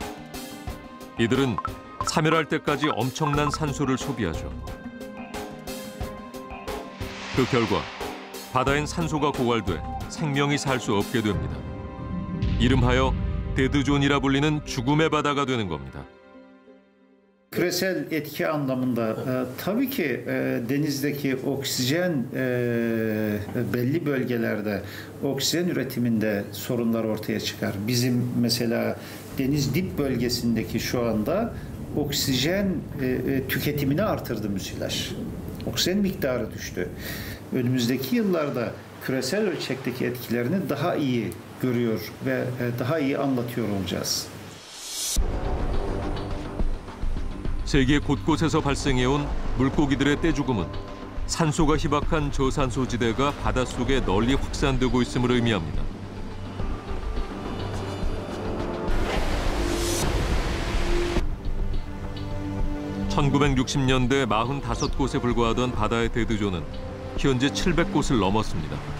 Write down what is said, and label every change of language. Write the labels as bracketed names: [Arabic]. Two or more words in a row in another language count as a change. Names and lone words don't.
[Korean] 이들은 사멸할 때까지 엄청난 산소를 소비하죠. 그 결과 바다엔 산소가 고갈돼 생명이 살 수 없게 됩니다. 이름하여 데드존이라 불리는 죽음의 바다가 되는 겁니다. [Turkish] Küresel etki anlamında tabii ki denizdeki oksijen belli bölgelerde oksijen üretiminde sorunlar ortaya çıkar. Bizim mesela deniz dip bölgesindeki şu anda oksijen tüketimini artırdı müsilaj. Oksijen miktarı düştü. Önümüzdeki yıllarda küresel ölçekteki etkilerini daha iyi görüyor ve daha iyi anlatıyor olacağız. [Korean] 세계 곳곳에서 발생해온 물고기들의 떼죽음은 산소가 희박한 저산소지대가 바닷속에 널리 확산되고 있음을 의미합니다. (1960년대) 45곳에 불과하던 바다의 데드존은 현재 700곳을 넘었습니다.